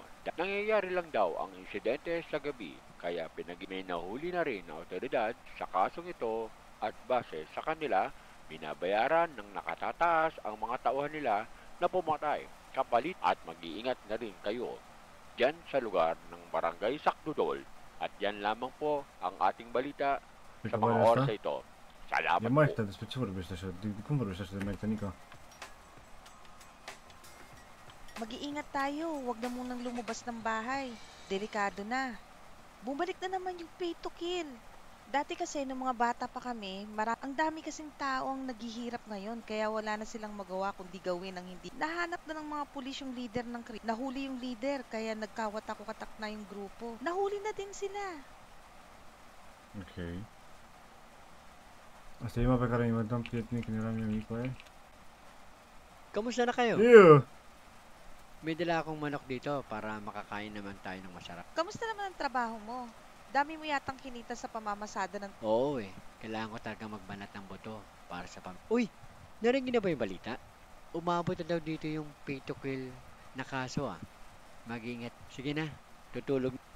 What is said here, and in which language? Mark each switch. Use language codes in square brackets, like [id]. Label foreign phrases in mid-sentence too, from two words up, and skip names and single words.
[tl] Nangyayari lang daw ang insidente sa gabi kaya may nahuli na rin na otoridad sa kasong ito at base sa kanila binabayaran ng nakatataas ang mga tauhan nila na pumatay. Kapalit at mag-iingat na rin kayo dyan sa lugar ng Barangay Sakdudol at yan lamang po ang ating balita sa mga oras na ito. Salamat E po. [ro] Marta, despre ce vorbești așa? Cum vorbești așa de Marta, Nico? [tl] Mag-iingat tayo, huwag na munang lumabas ng bahay. Delikado na. Bumalik na naman yung [en] pay to kill. [tl] Dati kasi nung mga bata pa kami, ang dami kasing tao ang naghihirap ngayon kaya wala na silang magawa kundi gawin ang hindi. Nahanap na ng mga pulis yung leader ng Nahuli yung leader kaya nagkawatak-watak na yung grupo. Nahuli na din sila. Ok. [ro] Asta e prima pe care o inventam prietenii când eram eu mic cu aia. [tl] Kamusta na kayo? [ro] Eu! [tl] May dala akong manok dito para makakain naman tayo ng masarap. Kamusta naman ang trabaho mo? Dami mo yatang kinita sa pamamasada ng... Oo eh, kailangan ko talaga magbanat ng buto para sa Uy! Narinig na ba yung balita? Umabot na daw dito yung [en] pay to kill [tl] na kaso ah. Mag-ingat. Sige na, tutulog.